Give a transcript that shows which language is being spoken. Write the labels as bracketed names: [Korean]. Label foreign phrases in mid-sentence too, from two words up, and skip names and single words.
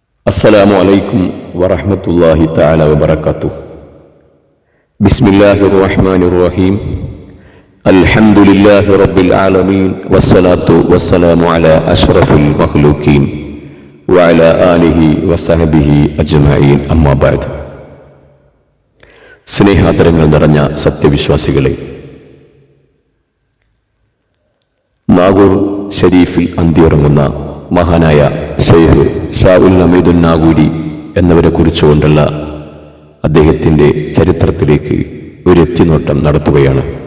[Arabic] السلام عليكم ورحمة الله تعالى وبركاته. بسم الله الرحمن الرحيم. الحمد لله رب العالمين والصلاة والسلام على أشرف المخلوقين وعلى آله وصحبه أجمعين. أما بعد. [Malayalam] സ്നേഹാദരങ്ങൾ നിറഞ്ഞ സത്യവിശ്വാസികളെ, നാഗൂർ ഷരീഫിൽ അന്തിയുറങ്ങുന്ന മഹാനായ ഷെയ്ഖ് ഷാഉൽ ഹമീദുൻ നാഗൂരി എന്നവരെ കുറിച്ചുകൊണ്ടുള്ള അദ്ദേഹത്തിൻ്റെ ചരിത്രത്തിലേക്ക് ഒരു എത്തിനോട്ടം നടത്തുകയാണ്.